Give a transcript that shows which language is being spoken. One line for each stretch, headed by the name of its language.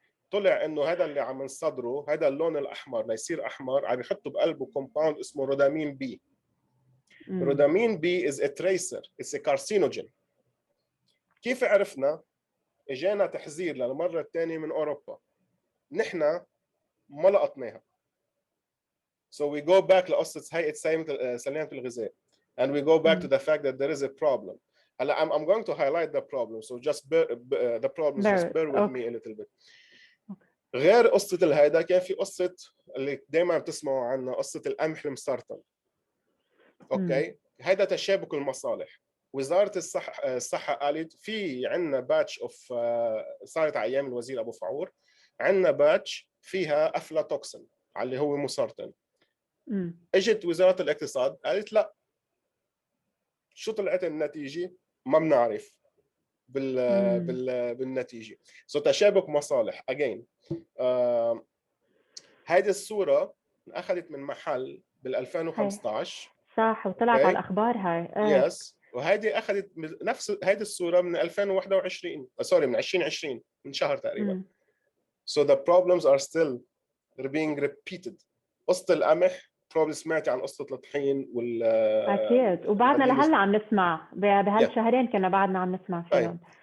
Arabic: طلع انه هذا اللي عم نصدره، هذا اللون الاحمر ليصير احمر، عم يحطوا بقلبه كومباوند اسمه رودامين بي.
English: Rhodamine B is a tracer, it's a carcinogen.
Arabic: كيف عرفنا؟ اجانا تحذير للمره الثانيه من اوروبا، نحن ما لقطناها.
English: So we go back
Arabic: لقصه هيئه سلامه الغذاء
English: and we go back to the fact that there is a problem. هلا I'm going to highlight the problem, so just bear with me a little bit.
Arabic: غير قصه الهيدا كان في قصه اللي دائما بتسمعوا عنها، قصه القمح المسرطن. اوكي، هيدا تشابك المصالح. وزاره الصحه قالت في عندنا باتش اوف، صارت على ايام الوزير ابو فعور، عندنا باتش فيها افلاتوكسين على اللي هو مسرطن. اجت وزاره الاقتصاد قالت لا. شو طلعت النتيجه؟ ما بنعرف بالنتيجه. تشابك مصالح اجين. هذه الصوره اخذت من محل بال 2015. صح، وطلعت على الاخبار هاي. يس. وهذه اخذت نفس هذه الصوره من 2021، سوري من 2020، من شهر تقريبا.
English: So the problems are still being repeated.
Arabic: قصة القمح probably سمعتي عن قصة الطحين اكيد، وبعدنا لهلا عم نسمع بهالشهرين كنا بعدنا عم نسمع فيهم.